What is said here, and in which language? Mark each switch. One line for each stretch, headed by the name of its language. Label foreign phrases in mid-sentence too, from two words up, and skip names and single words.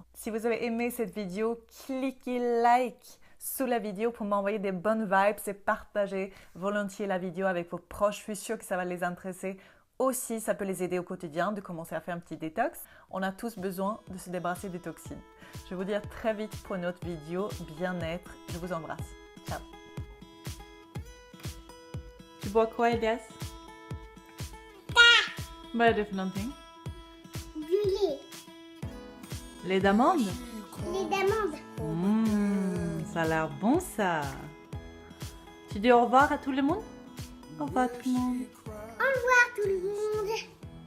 French: Si vous avez aimé cette vidéo, cliquez like sous la vidéo pour m'envoyer des bonnes vibes et partager volontiers la vidéo avec vos proches. Je suis sûre que ça va les intéresser. Aussi, ça peut les aider au quotidien de commencer à faire un petit détox. On a tous besoin de se débarrasser des toxines. Je vais vous dire très vite pour une autre vidéo bien-être. Je vous embrasse. Ciao. Tu bois quoi, Elias?
Swedish: Vad är det för någonting?
French: Du lait. Lait d'amande? Lait d'amande. Ça a l'air bon ça. Tu dis au revoir à tout le monde? Au revoir tout le monde. Au revoir tout le monde.